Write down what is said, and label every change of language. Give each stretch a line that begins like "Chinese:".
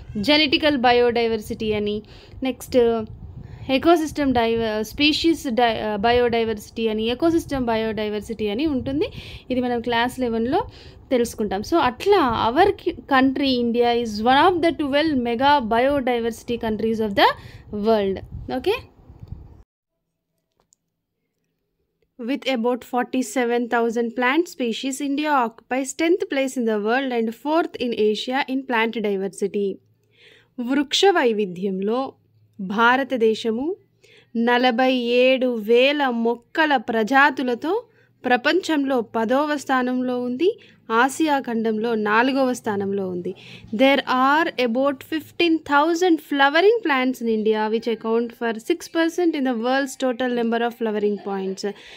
Telugu: Genetical biodiversity అని, next ecosystem species biodiversity అని, ecosystem biodiversity అని ఉంటుంది. ఇది మనం క్లాస్ 11లో తెలుసుకుంటాం.
English: So అట్లా our country India is one of the 12 mega biodiversity countries of the world. Okay. With about 47,000 plant species, India occupies 10th place in the world and 4th in Asia in plant diversity.
Telugu: వృక్ష వైవిధ్యంలో భారతదేశము 47,000 మొక్కల ప్రజాతులతో ప్రపంచంలో 10వ స్థానంలో ఉంది. Asia ఖండంలో 4వ స్థానంలో ఉంది.
English: There are about 15,000 flowering plants in India which account for 6% in the world's total number of flowering points.